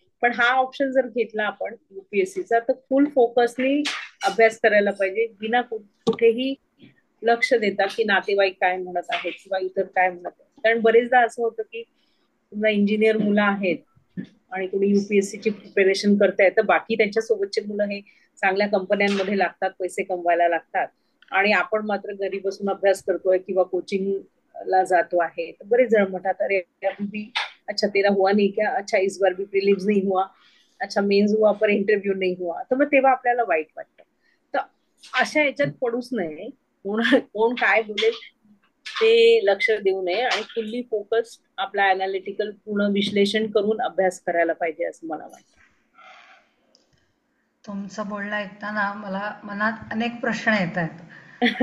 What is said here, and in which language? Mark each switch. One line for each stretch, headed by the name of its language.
Marathi: पण हा ऑप्शन जर घेतला आपण युपीएससीचा तर फुल फोकसनी अभ्यास करायला पाहिजे, बिना कुठेही लक्ष देतात की नातेवाईक काय म्हणत आहेत किंवा इतर काय म्हणत आहेत. कारण बरेचदा असं होतं की तुम्हाला इंजिनियर मुलं आहेत आणि तुम्ही युपीएससीची प्रिपरेशन करताय तर बाकी त्यांच्यासोबतचे मुलं हे चांगल्या कंपन्यांमध्ये लागतात, पैसे कमवायला लागतात, आणि आपण मात्र घरी बसून अभ्यास करतोय किंवा कोचिंगला जातो आहे. तर बरेच जण म्हणतात
Hindi: अरे अभी भी अच्छा तेरा हुआ नहीं क्या, अच्छा इस बार भी प्रीलिम्स नहीं हुआ, अच्छा मेन्स हुआ पर इंटरव्यू नहीं हुआ.
Marathi: तर मग तेव्हा आपल्याला वाईट वाटतं. तर अशा याच्यात पडूच नये. कोण काय बोलेल ते लक्ष देऊ नये आणि फुल्ली फोकस आपला अनालिटिकल पूर्ण विश्लेषण करून अभ्यास करायला पाहिजे असं मला वाटतं. तुमचं बोलणं ऐकताना मला मनात अनेक प्रश्न येत आहेत.